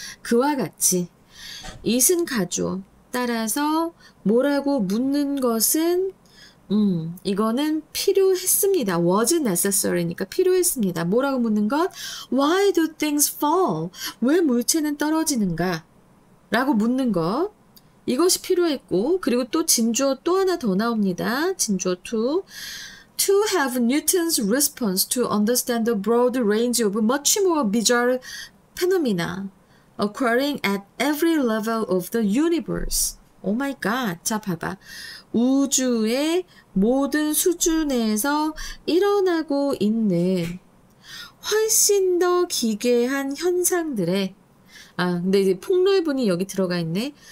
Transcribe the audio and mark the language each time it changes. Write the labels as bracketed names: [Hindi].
[Korean] 그와 같이 it은 가주어 따라서 뭐라고 묻는 것은 이거는 필요했습니다. [English] was necessary [Korean] 니까 필요했습니다. 뭐라고 묻는 것? [English] Why do things fall? [Korean] 왜 물체는 떨어지는가? 라고 묻는 것. 이것이 필요했고 그리고 또 진주어 또 하나 더 나옵니다. 진주어 [English] to have Newton's response to understand the broad range of much more bizarre phenomena occurring at every level of the universe. [Korean] 오 마이 갓. 자, 봐봐. 우주의 모든 수준에서 일어나고 있는 훨씬 더 기괴한 현상들의 근데 이제 폭넓은이 여기 들어가 있네.